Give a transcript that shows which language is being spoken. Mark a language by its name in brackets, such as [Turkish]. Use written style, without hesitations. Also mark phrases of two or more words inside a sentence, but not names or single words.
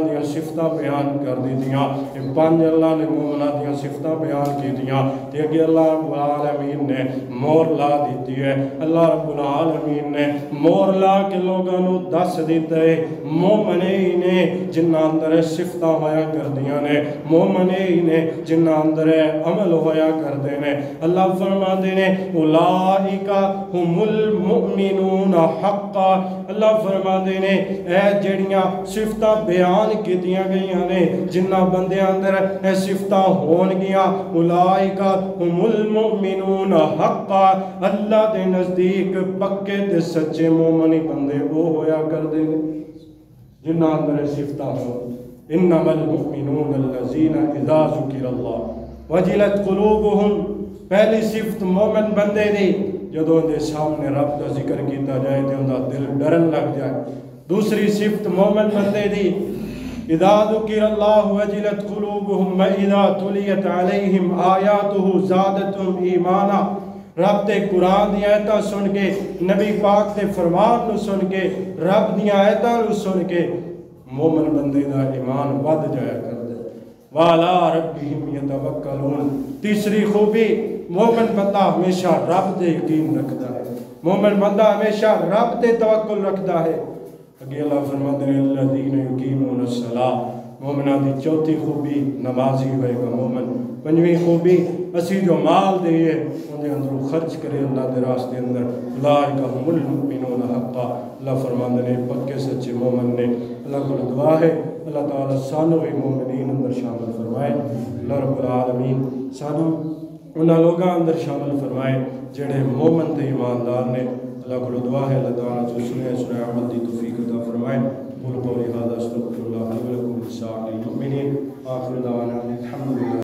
[Punjabi] دیاں صفتاں بیان کر دیتیاں پانچ اللہ نے مومناں دیاں صفتاں بیان کی دیاں تے کہ اللہ رب العالمین نے مور لا دیتی ہے اللہ رب العالمین نے مور لا کے لوگاں نو دس دیتا ہے مومن ہی نے جنہ اندر صفتاں ہویا کر دیاں نے مومن ہی نے جنہ اندر عمل ہویا کر دینے اللہ فرما دینے [Arabic] اولئک هم المؤمنون حقا [Punjabi] اللہ فرما دینے اے جڑیاں صفتاں بیان کیتیاں گئیاں نے جنہ بندے اندر اے صفتاں ہون گیاں [Arabic] اولئک هم المؤمنون حقا [Punjabi] اللہ دے نزدیک پکے تے سچے مومنی بندے وہ ہویا کر دینے جنہ اندر صفتاں ہون [Arabic] انما المؤمنون الذین اذا ذکر اللہ وجلت قلوبهم [Punjabi] پہلی صفت مومن بندے دی جدوں دے سامنے رب کا ذکر کیتا جائے تے اندا دل ڈرن لگ جائے دوسری صفت مومن بندے دی [Arabic] اذا ذکر اللہ وجلت قلوبهم واذا تلیت علیہم آیاتہ زادتہم ایمانا [Punjabi] رب تے قرآن دی آیتاں سن کے نبی پاک تے فرمان نو سن کے رب دی آیتاں نو سن کے مومن بندے دا ایمان ود جایا کر دے [Arabic] وَعَلَىٰ رَبِّهِمْ يَتَوَكَّلُونَ [Punjabi] تیسری خوبی مومن بندہ ہمیشہ رب تے یقین رکھتا ہے مومن بندہ ہمیشہ رب تے توکل رکھتا ہے اگے اللہ فرماتے ہیں [Arabic] الذین یقیمون الصلاۃ [Punjabi] مومنہ دی چوتھی خوبی نمازی ہوئے گا مومن پنجویں خوبی اسی جو مال دئیے انہیں اندر خرچ کرے اللہ دے راستے اندر [Arabic] اولئک هم المؤمنون حقا [Punjabi] اللہ فرماتے ہیں پکے سچے مومن نے اللہ کو دعا ہے اللہ تعالیٰ سانو ہی مومنین اندر شامل فرمائے اللہ رب العالمین سانو انہاں لوگاں اندر شامل فرمائے جڑے مومن تے ایماندار نے اللہ کو دعا ہے اللہ تعالیٰ جو سنے عمل دی توفیق عطا فرمائے [Arabic] قول قولی ھذا استغفر اللہ لی ولکم ولسائر المؤمنین آخر دعوانا الحمدللہ